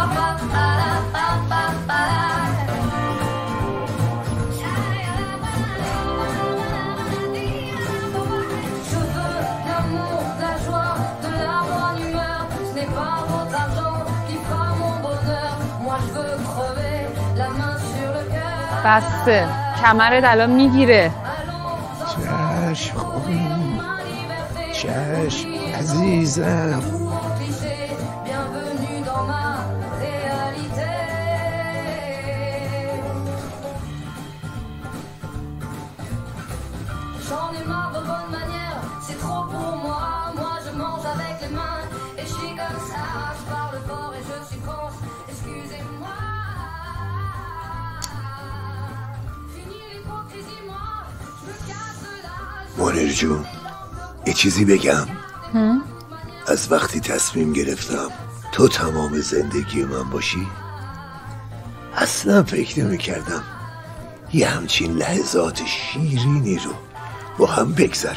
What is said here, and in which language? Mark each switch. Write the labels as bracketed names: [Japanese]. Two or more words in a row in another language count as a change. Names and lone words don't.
[French] Je veux l'amour, la joie, de la bonne humeur. Ce n'est pas votre argent qui fera mon bonheur. Moi je veux crever la main sur le cœur. [Persian] بسته کمرت الان میگیره. چشم خوبی، چشم عزیزم. [French] J'en ai marre de bonne manière, c'est trop pour moi. Moi je mange avec les mains et je suis comme ça. Je parle fort et je suis grosse, excusez-moi. Fini l'hypocrisie, moi, je me casse là. [Persian] منیر جون یه چیزی بگم. از وقتی تصمیم گرفتم تو تمام زندگی من باشی اصلا فکر نمی کردم یه همچین لحظات شیرینی رو با هم بگذرونیم.